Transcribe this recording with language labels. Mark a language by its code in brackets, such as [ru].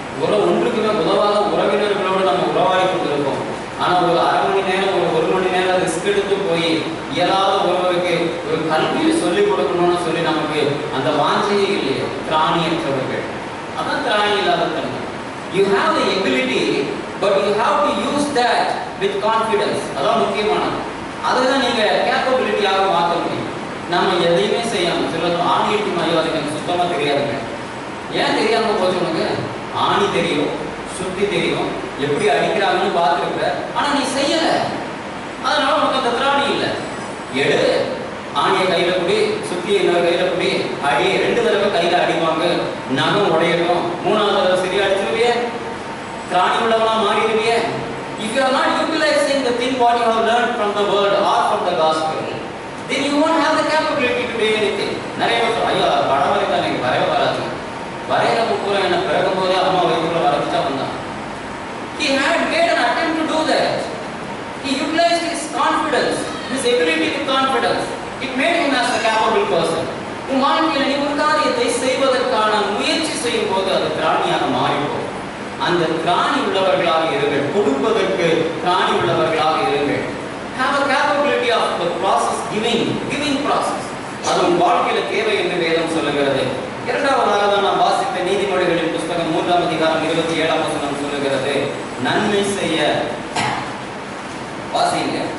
[ta] ஒன்றுக்குமே உதவாத உறவினர்களோடு நம்ம உறவாடி கொண்டிருக்கோம். ஆனா ஒரு அரை மணி நேரம் ஒரு மணி நேரம் ரிஸ்க் எடுத்து போய் இயலாத ஒருவருக்கு ஒரு கல்வியை சொல்லிக் கொடுக்கணும்னு சொல்லி நமக்கு அந்த வாஞ்சையே இல்லையே. திராணியற்றவர்கள், அதான் திராணி இல்லாத தன்மை. [en] You have the ability, but you have to use that with confidence. [ta] அதான் முக்கியமானது. அதுதான் நீங்க கேப்பபிலிட்டியாக மாற்ற முடியும். நம்ம எதையுமே செய்யாம சிலர் ஆணியடி மாதிரி அதுக்கு சுத்தமா தெரியாதுங்க. ஏன் தெரியாம போச்சு உனக்கு? ஆணி தெரியும், சுத்தி தெரியும், எப்படி அடிக்கிறாங்கன்னு பார்த்துருக்க, ஆனா நீ செய்யல. அதனால உனக்கு அந்த திராணி இல்லை. எடு, ஆணியை கையில குடி, சுத்தி இன்னொரு கையில குடி, அடி. 2 தடவை கையில அடிவாங்க, நகம் உடையணும். 3வது தடவை சரியா அடிச்சிருவியே, திராணி உள்ளவனா மாறிடுவியே. [en] If you are not utilizing the thing what you have learned from the word or from the gospel, then you won't have the capability to do anything. [ta] நிறைய பேர் ஐயா படம் வரைக்கும் எனக்கு வரைய வராது, வரையில பூரா என்ன பிறகும் போதே அம்மா வயிற்றுக்குள்ள வரைச்சுட்டா வந்தான். [en] He had made an attempt to do that. He utilized his confidence, his ability with confidence. It made him as a capable person. [ta] உன் வாழ்க்கையில் நீ ஒரு காரியத்தை செய்வதற்கான முயற்சி செய்யும் போது அது திராணியாக மாறிப்போம். அந்த திராணி உள்ளவர்களாக இருங்கள். கொடுப்பதற்கு திராணி உள்ளவர்களாக இருங்கள். [en] Have a capability of the process, giving process. [ta] அது உன் வாழ்க்கையில தேவை என்று வேதம் சொல்லுகிறது. இரண்டாவதாக தான் நான் வாசித்த நீதிமொழிகளின் புஸ்தகம் 3ஆம் அதிகாரம் 27ஆம் வசனம் சொல்லுகிறது, நன்மை செய்ய வாசிங்க.